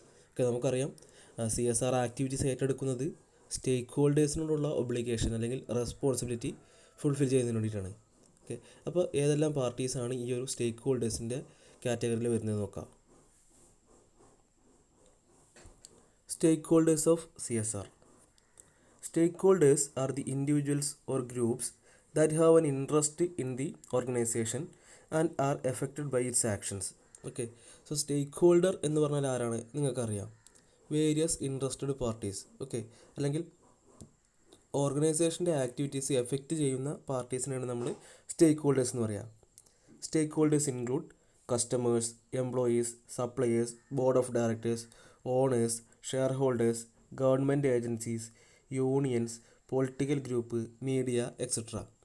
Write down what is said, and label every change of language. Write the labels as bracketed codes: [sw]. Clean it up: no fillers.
[ml] Okay, നമുക്കറിയാം CSR activities ഏറ്റെടുക്കുന്നത് സ്റ്റേക്ക് ഹോൾഡേഴ്സിനോടുള്ള obligation അല്ലെങ്കിൽ റെസ്പോൺസിബിലിറ്റി ഫുൾഫിൽ ചെയ്യുന്നതിന് വേണ്ടിയിട്ടാണ്. ഓക്കെ, അപ്പോൾ ഏതെല്ലാം പാർട്ടീസാണ് ഈ ഒരു സ്റ്റേക്ക് ഹോൾഡേഴ്സിൻ്റെ കാറ്റഗറിയിൽ വരുന്നത് നോക്കാം. [en] Stakeholders of CSR. Stakeholders are the individuals or groups that have an interest in the organization and are affected by its actions. [ml] Okay, so stake holder എന്ന് പറഞ്ഞാൽ ആരാണ് നിങ്ങൾക്കറിയാം. [en] Various interested parties. [ml] ഓക്കെ, അല്ലെങ്കിൽ ഓർഗനൈസേഷൻ്റെ ആക്ടിവിറ്റീസ് എഫക്റ്റ് ചെയ്യുന്ന പാർട്ടീസിനാണ് നമ്മൾ സ്റ്റേക്ക് holders എന്ന് പറയുക. [en] Stakeholders include customers, employees, suppliers, board of directors, owners, shareholders, government agencies, unions, political group, media etcetera.